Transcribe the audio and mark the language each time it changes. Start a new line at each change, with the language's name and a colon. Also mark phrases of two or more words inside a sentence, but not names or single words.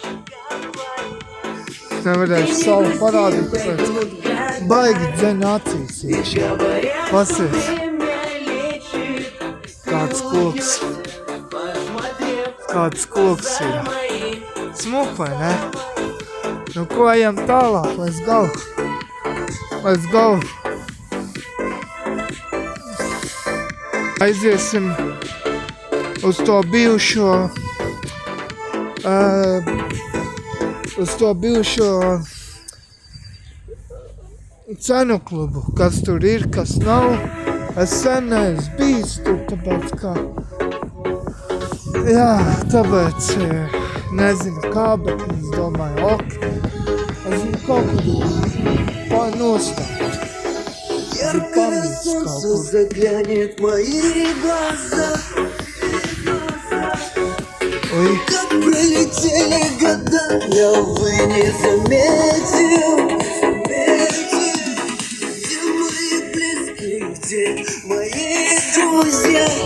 Latvian: Es nevarēšu savu parādīt, tāpēc baigi dzen acīs iekšā. Pasies. Kāds koks ir. Smuk, vai ne? Nu, ko ejam tālāk?
English: Let's go. Let's go.
Latvian: Aiziesim uz to bijušo uz to bijušo cenu klubu, kas tur ir, kas nav. Es sen neesmu bijis tur, tāpēc kā... Jā, tāpēc nezinu kā, bet es domāju, ok. Es zinu kaut kur nostāt.
Russian: Яркое солнце заглянет в мои глаза. Oi, Как пролетели года, я, увы, не заметил. Где мои близкие, где мои друзья?